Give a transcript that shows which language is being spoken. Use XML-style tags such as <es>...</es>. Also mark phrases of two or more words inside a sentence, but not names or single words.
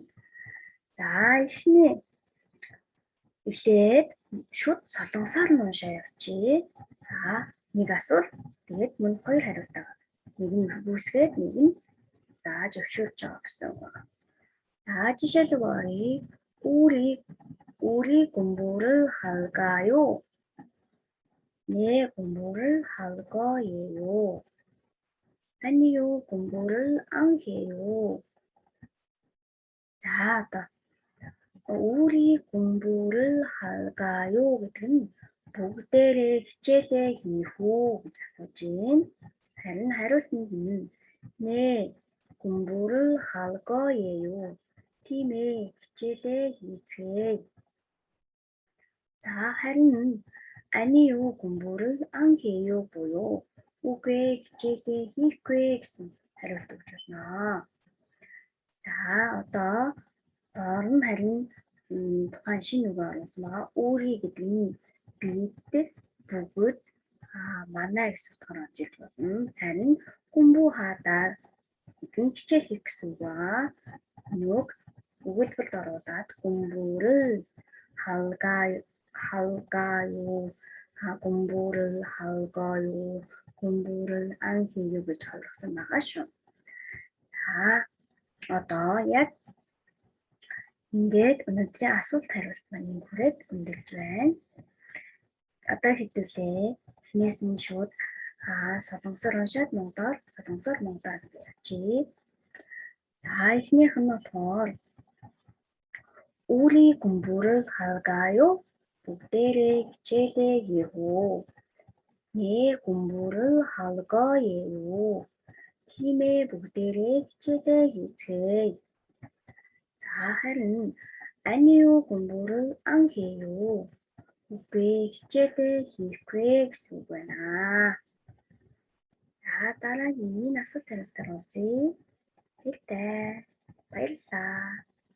<mn>За эхлээд шүд солонгосоор нь уншаа явуулъя. За нэг асуулт тэгээд мөн 2 хариулт байгаа. Нэг нь үүсгээд нэг нь зааж өвшүүлж байгаа гэсэн үг байна. За жишээлбэл оръё.</mn> <ko>우리 공부를 할까요? 네, 공부를 할 거예요. 아니요, 공부를 안 해요. 자, 아까 우리 공부를 할까요?</ko> <mn>гэдэг бүгдээрээ хичээлээ хийх үү гэж асууж байна. Харин хариултанд нь</mn> <ko>네, 공부를 할 거예요.</ko> <mn>Тийм ээ, хичээлээ хийцгээе. За харин</mn> <ko>아니요, 공부를 안 해요</ko> <mn>буюу үгүй хичээлээ хийхгүй гэсэн хариулт өгч байна. За одоо доор нь харин тухайн шинэ үг оруулсан байгаа. Үүрий гэдэг нь бид бүгд манай гэсэн утгаар орж ирж болно. Харин 공부하다 гэдэг нь хичээл хийх гэсэн үг байгаа. Нүг өгүүлбэрт оруулаад</mn> <ko>공부를 할까요? 공부를 할까요? 공부를 안 해요</ko> <mn>гэж ойлгосон байгаа шүү. За одоо яг ингээд өнөөдрийн асуулт хариулт маань хүрээд өндөрлж байна. Одоо хэдүүлээ. Эхнээс нь шууд солонгосоор уншаад солонгосоор монголоор явуулъя. За эхнийх нь болохоор</mn> <ko>우리 공부를 할까요?</ko> <mn>бүгдээрээ хичээлээ хийх үү?</mn> <ko>네, 공부를 할 거예요.</ko> <mn>Тийм ээ, бүгдээрээ хичээлээ хийцгээе. За харин</mn> <ko>아니요, 공부를 안 해요.</ko> <mn>үгүй хичээлээ хийхгүй гэсэн үг байна. За дараагийн асуулт хариултаар оръё. Баярлалаа.</mn>